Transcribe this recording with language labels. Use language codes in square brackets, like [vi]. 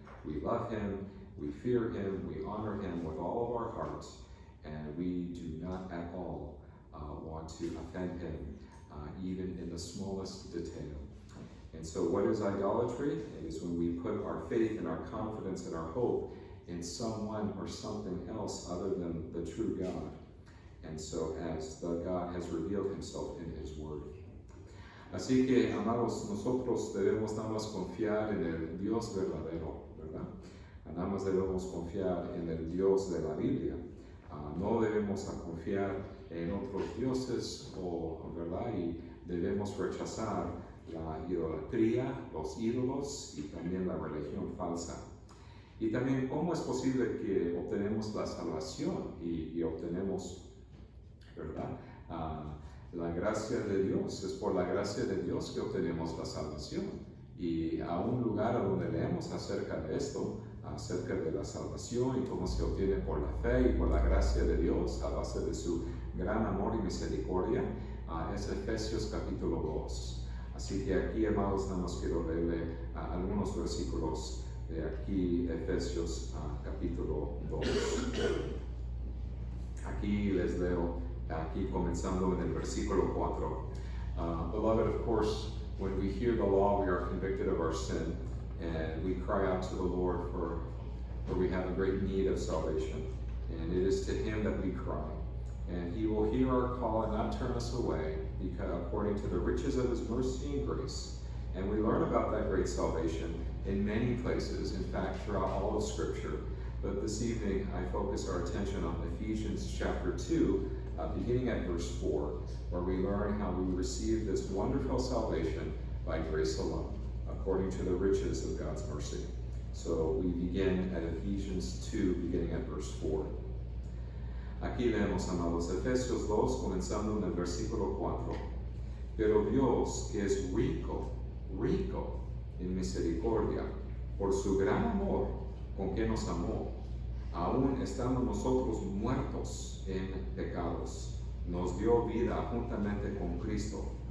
[en] We love Him, we fear Him, we honor Him with all of our hearts, and we do not at all want to offend Him, even in the smallest detail. And so what is idolatry? It is when we put our faith and our confidence and our hope in someone or something else other than the true God. And so as the God has revealed Himself in His Word. [es] Así que, amados, nosotros debemos nada más confiar en el Dios verdadero, ¿verdad? Nada más debemos confiar en el Dios de la Biblia. No debemos confiar en otros dioses, ¿verdad? Y debemos rechazar la idolatría, los ídolos y también la religión falsa. Y también, ¿cómo es posible que obtenemos la salvación y obtenemos, ¿verdad? La gracia de Dios. Es por la gracia de Dios que obtenemos la salvación. Y a un lugar donde leemos acerca de esto, acerca de la salvación y cómo se obtiene por la fe y por la gracia de Dios a base de su gran amor y misericordia, es Efesios capítulo 2. Así que aquí, amados, nada más quiero leerle algunos versículos de aquí, Efesios capítulo 2. Aquí les leo, aquí comenzando en el versículo 4. [en] Beloved, of course, when we hear the law, we are convicted of our sin, and we cry out to the Lord for we have a great need of salvation. And it is to Him that we cry. And He will hear our call and not turn us away, because according to the riches of His mercy and grace. And we learn about that great salvation in many places, in fact, throughout all of Scripture. But this evening, I focus our attention on Ephesians chapter 2, beginning at verse 4, where we learn how we receive this wonderful salvation by grace alone, according to the riches of God's mercy. So we begin at Ephesians 2, beginning at verse 4. [es] Aquí leemos, amados, Efesios 2, comenzando en el versículo 4. Pero Dios, que es rico en misericordia, por su gran amor con que nos amó, aún estando nosotros muertos en pecados, nos dio vida juntamente con Cristo.